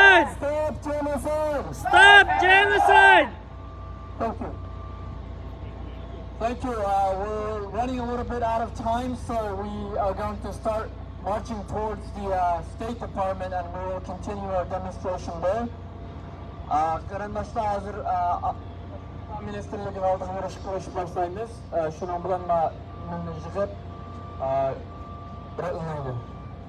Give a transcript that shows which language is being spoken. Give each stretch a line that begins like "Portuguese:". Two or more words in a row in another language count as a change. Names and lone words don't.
English: Stop genocide! Stop genocide! Thank you. Thank you. We're running a little bit out of time, so we are going to start marching towards the State Department, and we will continue our demonstration there.
Uzbek: Qarindoshlar, hozir Ministerligining oldiga yurish qilishni boshlaymiz. Shuning bilan yig'ib, bir